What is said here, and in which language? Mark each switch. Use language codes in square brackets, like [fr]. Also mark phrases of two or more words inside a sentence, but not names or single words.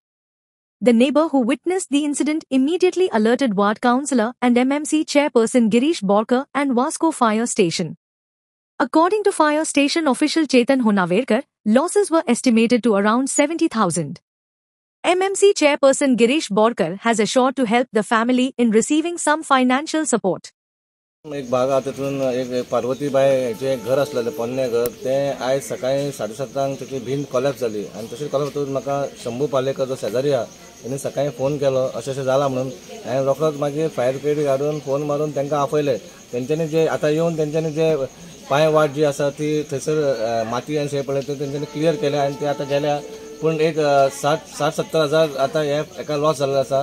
[en] The neighbor who witnessed the incident immediately alerted ward councillor and MMC chairperson Girish Borkar and Vasco fire station. According to fire station official Chetan Honaverkar, losses were estimated to around 70,000. MMC chairperson Girish Borkar has assured to help the family in receiving some financial support. [kok] एक भागात तिथून एक पार्वतीबाई जे घर असलेले पोन्ने घर ते आज सकाळी 7:30 त्याची भिंत कोलॅप्स झाली आणि तशीच कोलॅप्स होऊन म्हाका शंभू पालेकर जो शेजारी हा त्यांनी सकाळी फोन केलो अशें जाला म्हणून हांवें रोखडोच मागीर [en] fire brigade [kok] घालून फोन मारून तांकां आपयले तेंच्यांनी जे आतां येवन तेंच्यांनी जे पांय वाट जी आसा ती थंयसर माती आनी शें पडले ते तेंच्यांनी क्लियर केले आनी ते आतां गेल्या पूण एक 60-70 हजार आतां हेका लॉस जाल्लो आसा.